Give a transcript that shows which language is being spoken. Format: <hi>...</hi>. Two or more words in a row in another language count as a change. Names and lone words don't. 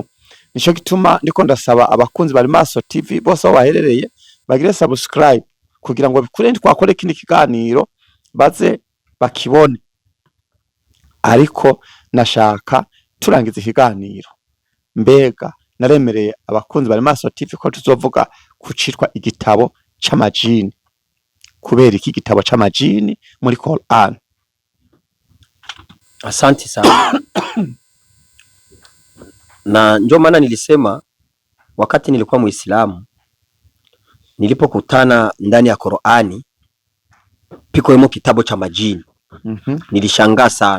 <rn>Nico gituma ndiko ndasaba abakunzi bari Maso TV bose aho baherereye bagire subscribe kugira ngo bikure twakore kindi kiganiro baze bakibone. Ariko nashaka turangiza ikiganiro, mbega naremereye abakunzi bari Maso TV ko tuzovuga kucitwa igitabo c'amajini. Kubera iki gitabo c'amajini muri Qur'an?</rn> <sw>Asante sana. Na ndio maana nilisema wakati nilikuwa Muislamu, nilipokutana ndani ya Qur'ani</sw> <rn>piko yemo</rn> <sw>kitabu cha majini, nilishangaa sana.</sw>